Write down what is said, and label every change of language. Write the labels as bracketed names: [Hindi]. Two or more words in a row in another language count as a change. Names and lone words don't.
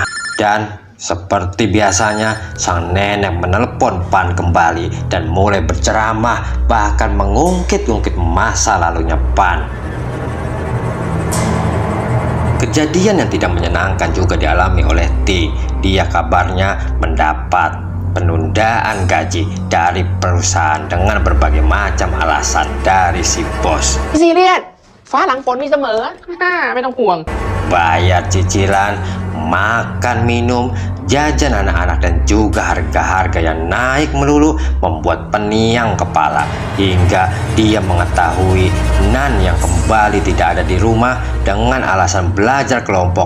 [Indonesian] Dan seperti biasanya, sang nenek menelpon Pan kembali dan mulai berceramah, bahkan mengungkit-ungkit masa lalunya Pan. Kejadian yang tidak menyenangkan juga dialami oleh T. Dia kabarnya mendapat penundaan gaji dari perusahaan dengan berbagai macam alasan dari si bos. [Thai] ซีเรียสฟ้าหลังฝนมีเสมอ ไม่ต้องห่วง [Indonesian] Bayar cicilan, makan minum, jajan anak-anak, dan juga harga-harga yang naik melulu membuat peniang kepala. Hingga dia mengetahui Nan yang kembali tidak ada di rumah dengan alasan belajar kelompok.